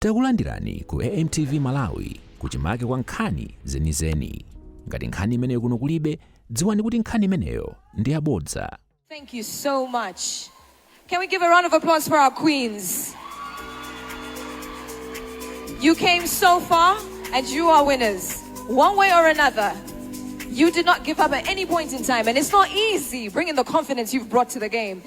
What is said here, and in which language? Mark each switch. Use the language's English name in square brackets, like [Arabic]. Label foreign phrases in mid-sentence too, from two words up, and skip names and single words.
[Nyanja] Takulandirani ku AMTV Malawi kuchimake kwa nkhani zenizeni. Ngati nkhani imeneyo kuno kulibe, dziwani kuti nkhani imeneyo ndi yabodza. [English] Thank you so much. Can we give a round of applause for our queens? You came so far and you are winners. One way or another. You did not give up at any point in time, and it's not easy bringing the confidence you've brought to the game.